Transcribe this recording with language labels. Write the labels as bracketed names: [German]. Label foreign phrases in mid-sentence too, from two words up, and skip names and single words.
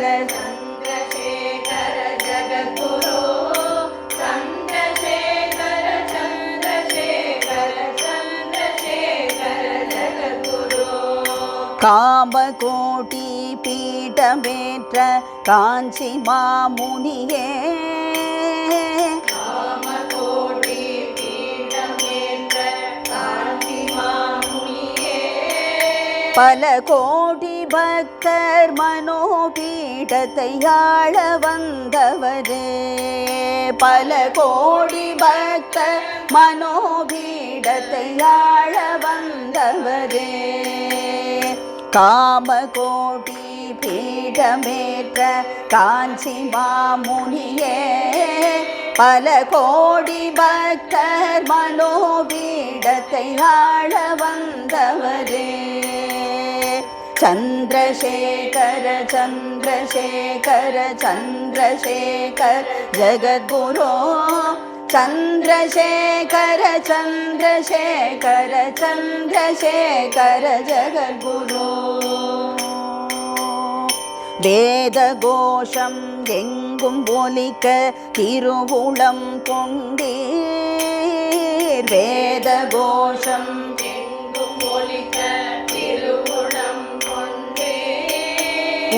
[Sanskrit] चंद्रशेखर जगद्गुरो चंद्रशेखर चंद्रशेखर चंद्रशेखर जगद्गुरो [Tamil] காமகோடி பீடமேற்ற காஞ்சி மாமுனியே காமகோடி பீடமேற்ற காஞ்சி மாமுனியே பல கோடி பக்தர் மனோபீடத்தை ஆள வந்தவரே பல கோடி பக்தர் மனோபீடத்தை ஆள வந்தவரே காமகோடி பீடமேற்ற காஞ்சி மாமுனியே பல கோடி பக்தர் மனோபீடத்தை ஆள வந்தவரே [Sanskrit] चंद्रशेखर चंद्रशेखर चंद्रशेखर जगद्गुरो चंद्रशेखर चंद्रशेखर चंद्रशेखर जगद्गुरो [Tamil] வேதகோஷம் எங்கும் ஒலிக்க திருவுளம் கொண்டீர் வேதகோஷம் எங்கும் ஒலிக்க திருவுளம் கொண்டீர்